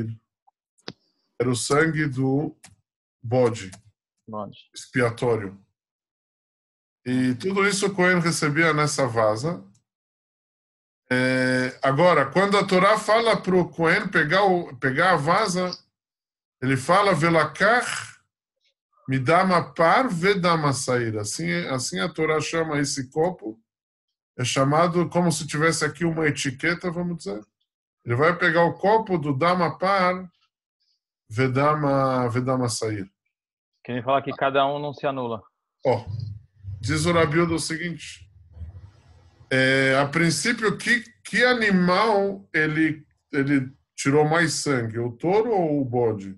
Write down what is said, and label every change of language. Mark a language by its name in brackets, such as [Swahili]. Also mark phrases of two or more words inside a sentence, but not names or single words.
[Portuguese] Era o sangue do bode expiatório. E tudo isso o Cohen recebia nessa vasa. Agora, quando a Torá fala para o Cohen pegar a vasa, ele fala [Hebrew] ולקח מדם פר ודם שעיר. [Portuguese] Assim a Torá chama esse copo. É chamado como se tivesse aqui uma etiqueta, vamos dizer. Ele vai pegar o copo do [Hebrew] דם פר ודם שעיר. [Portuguese] Quem fala que cada um não se anula. Diz o Rabiuda o seguinte: a princípio, que animal ele tirou mais sangue, o touro ou o bode?